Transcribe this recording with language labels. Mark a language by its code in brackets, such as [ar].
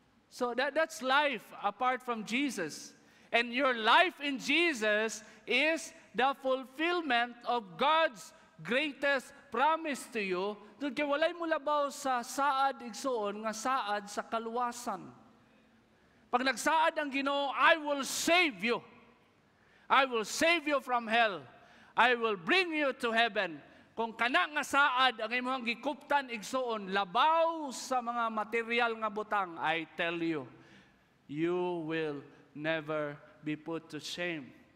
[en] So that's life apart from Jesus. And your life in Jesus is the fulfillment of God's greatest promise to you. [ceb] Doon kay walay mo labaw sa saad igsoon nga saad sa kaluwasan. Pag nagsaad ang Ginoo, [en] I will save you. I will save you from hell. I will bring you to heaven. [ceb] Kung kana nga saad ang imong gikuptan igsoon labaw sa mga material nga butang, [en] I tell you, you will never be put to shame.